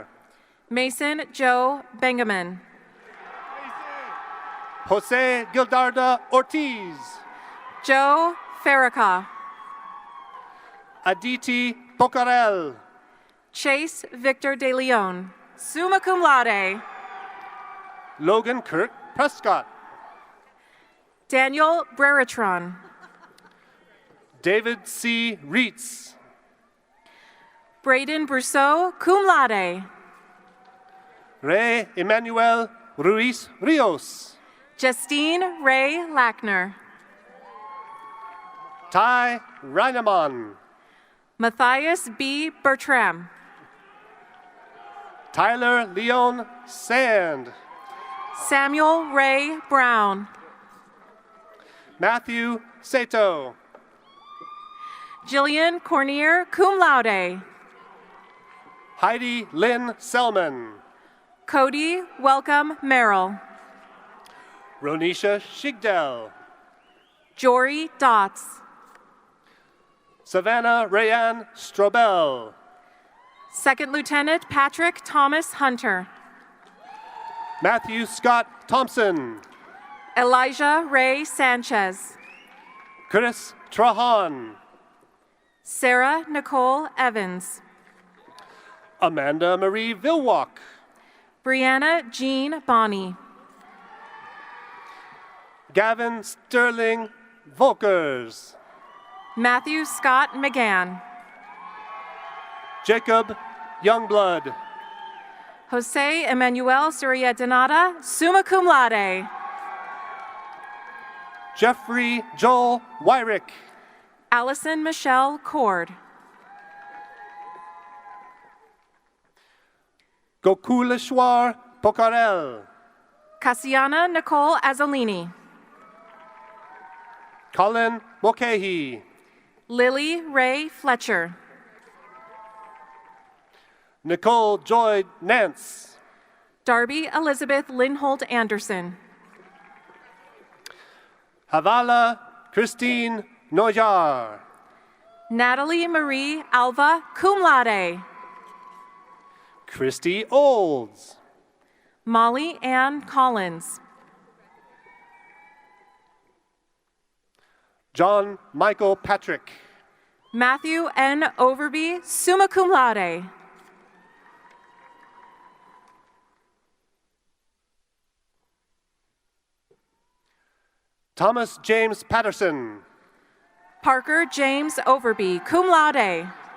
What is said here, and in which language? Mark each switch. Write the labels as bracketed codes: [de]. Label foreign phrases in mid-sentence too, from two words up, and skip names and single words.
[en] Mason Joe Bengaman. Jose Gildarda Ortiz. Joe Farrakha. Aditi Pocarel. Chase Victor De Leon. [la] Summa cum laude. [en] Logan Kirk Prescott. Daniel Breritron. David C. Reitz. Braden Brousseau, [la] cum laude. [en] Ray Emmanuel Ruiz Rios. Justine Ray Lackner. Ty Reinemann. Matthias B. Bertram. Tyler Leon Sand. Samuel Ray Brown. Matthew Sato. Jillian Cornier, [la] cum laude. [en] Heidi Lynn Selman. Cody Welcome Merrill. Ronisha Shigdell. Jory Dotz. Savannah Rayanne Strobel. Second Lieutenant Patrick Thomas Hunter. Matthew Scott Thompson. Elijah Ray Sanchez. Chris Trahan. Sarah Nicole Evans. Amanda Marie Vilwalk. Brianna Jean Bonney. Gavin Sterling Volkers. Matthew Scott McGann. Jacob Youngblood. Jose Emmanuel Surya Donata, [la] summa cum laude. [en] Jeffrey Joel Wyrick. Allison Michelle Cord. Gokuleshwar Pokarel. Cassiana Nicole Azzolini. Colin Mulcahy. Lily Ray Fletcher. Nicole Joy Nance. Darby Elizabeth Linhold Anderson. Havala Christine Noyar. Natalie Marie Alva [la] cum laude. [en] Christy Olds. Molly Ann Collins. John Michael Patrick. Matthew N. Overby, [la] summa cum laude. [en] Thomas James Patterson. Parker James Overby, [la] cum laude.